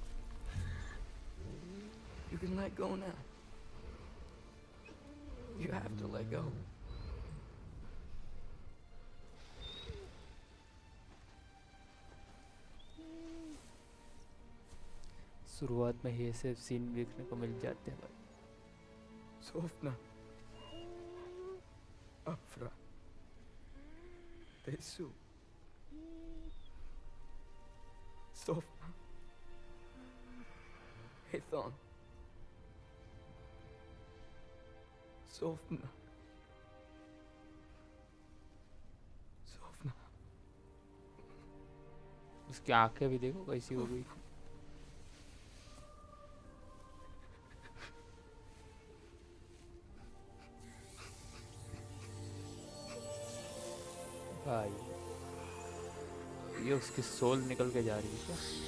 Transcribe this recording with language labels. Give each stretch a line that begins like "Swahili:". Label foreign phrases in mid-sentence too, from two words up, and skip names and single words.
English: You can let go now. You have to let go.
Hindi: शुरुआत में ही ऐसे सीन देखने को मिल जाते हैं भाई. Sofna. Afra. Tesu. Sofna. Hethon. Sofna. Sofna. उसकी आंखें भी देखो कैसी हो गई. भाई ये उसकी सोल निकल के जा रही है क्या?